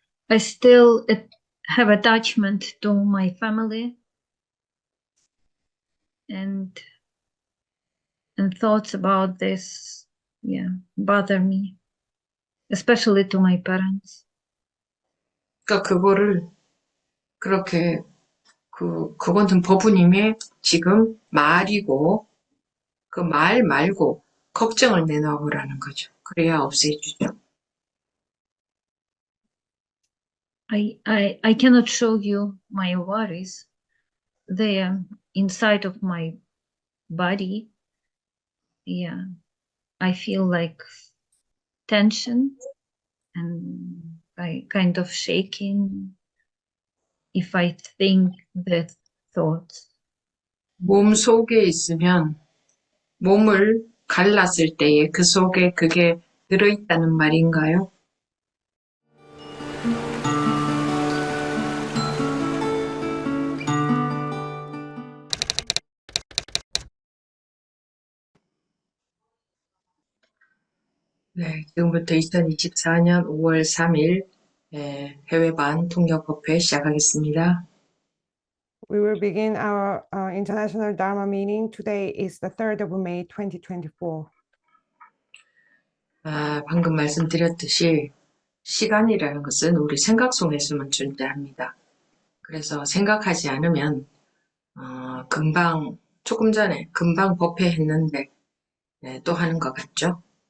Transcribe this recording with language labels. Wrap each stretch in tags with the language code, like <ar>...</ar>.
<en>I still have attachment to my family and thoughts about this, yeah, bother me, especially to my parents.</en> <ko>그러니까 그거를 그렇게 그거는 버부님의 지금 말이고 그 말 말고 걱정을 내놔 보라는 거죠. 그래야 없애주죠.</ko> <en>I cannot show you my worries. They are inside of my body. Yeah, I feel like tension and I kind of shaking if I think that thoughts.</en> <ko>몸 속에 있으면 몸을 갈랐을 때에 그 속에 그게 들어있다는 말인가요? 네, 지금부터 2024년 5월 3일 해외반 통역법회 시작하겠습니다.</ko> <en>We will begin our International Dharma meeting. Today is the 3rd of May 2024.</en> <ko>방금 말씀드렸듯이 시간이라는 것은 우리 생각 속에서만 존재합니다. 그래서 생각하지 않으면 금방 조금 전에 금방 법회했는데 또 하는 것 같죠?</ko>